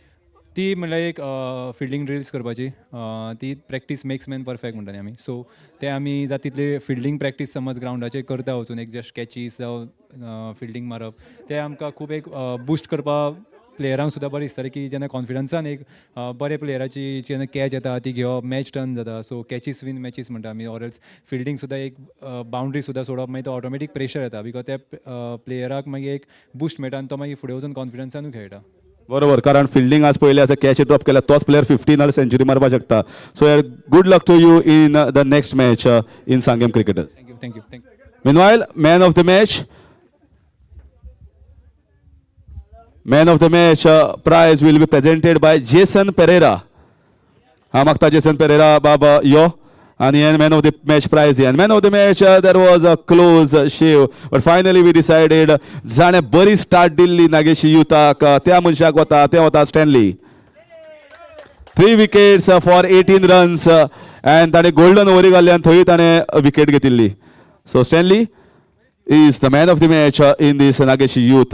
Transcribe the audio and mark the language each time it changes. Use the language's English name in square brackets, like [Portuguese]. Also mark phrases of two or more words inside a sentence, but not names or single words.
[Konkani] ती म्हणल्यार एक [English] fielding drills [Konkani] करपाची ती [English] practice makes man perfect [Konkani] म्हणटाली आमी सो ते आमी जाता तितले [English] fielding practice [Konkani] समज ग्रावंडाचेर करता वचून एक [English] just catches [Konkani] जावं फिल्डिंग मारप ते आमकां खूब एक बूस्ट करपाक प्लेयरांक सुद्दां बरें दिसतालें की जेन्ना कॉन्फिडन्सान एक बरे प्लेयराची जेन्ना कॅच येता ती घेवप [English] match turn [Konkani] जाता सो [English] catches win matches [Konkani] म्हणटा आमी [English] or else fielding [Konkani] सुद्दां एक बाउंड्री सुद्दां सोडप मागीर तो [English] automatic pressure [Konkani] येता बिकॉज त्या प्लेयराक मागीर एक बूस्ट मेळटा आनी तो मागीर फुडें वचून कॉन्फिडन्सानूय खेळटा. बरोबर कारण फिल्डिंग आज पयले आसा [English] catch drop [Konkani] केल्यार तोच प्लेयर 15 नाल्यार सेंचुरी मारपाक शकता. [English] so good luck to you in the next match in Sanguem cricketers. thank you. Meanwhile, man of the match prize will be presented by Jason Pereira. [Konkani] हांव मागता जेसन पेरेरा बाबा यो [English] and the man of the match prize. And man of the match, there was a close shave, but finally we decided [Konkani] जाणे बरी स्टार्ट दिल्ली नागेशी युथाक त्या मनशाक वता ते वता स्टॅनली. [English] 3 wickets for 18 runs and [Konkani] ताणे गोल्डन ओव्हरी घाल्ली आनी थंय ताणे विकेट घेतिल्ली. [English] So Stanley is the man of the match in this Nageshi youth.